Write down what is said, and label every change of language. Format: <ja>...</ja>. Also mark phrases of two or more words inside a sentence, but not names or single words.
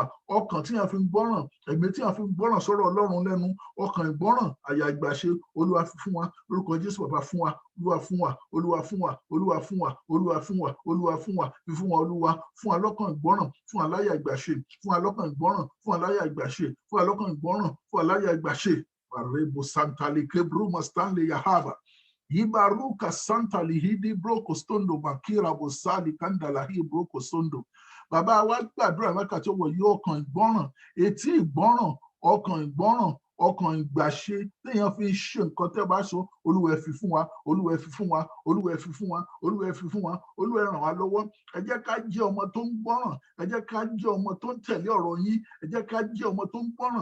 <yo>Ọkàn tí a fi ń gbọ́ràn, ẹ̀mí tí a fi ń gbọ́ràn sọ̀rọ̀ Ọlọ́run lẹ́nu, ọkàn ìgbọ́ràn, àyà ìgbàṣe, Olúwa fi fún wa. Lórúkọ Jésù bàbá fún wa, Olúwa fún wa, Olúwa fún wa, Olúwa fún wa, Olúwa fún wa, Olúwa fún wa, fi fún wa Olúwa, fún wa lọ́kàn ìgbọ́ràn, fún wa láyà ìgbàṣe, fún wa lọ́kàn ìgbọ́ràn, fún wa láyà ìgbàṣe, fún wa lọ́kàn ìgbọ́ràn, fún wa láyà ìgbàṣe. Marebo Santali Kebruma Stanley Yahaba. Ibaruka Santali Hidi Broko Stondo Makira Bosali Kandala Hi Broko Stondo. Bàbá wa gbàdúrà wákàtí ọ̀wọ̀ yìí, ọkàn ìgbọ́ràn, etí ìgbọ́ràn, ọkàn ìgbọ́ràn, ọkàn ìgbàṣe téèyàn fi ń ṣe nǹkan tẹ́ bá sọ, Olúwa ẹ fi fún wa, Olúwa ẹ fi fún wa, Olúwa ẹ fi fún wa, Olúwa ẹ fi fún wa, Olúwa ẹ ràn wá lọ́wọ́. Ẹ jẹ́ ká jẹ́ ọmọ tó ń gbọ́ràn, ẹ jẹ́ ká jẹ́ ọmọ tó ń tẹ̀lé ọ̀rọ̀ yín, ẹ jẹ́ ká jẹ́ ọmọ tó ń gbọ́ràn.</yo>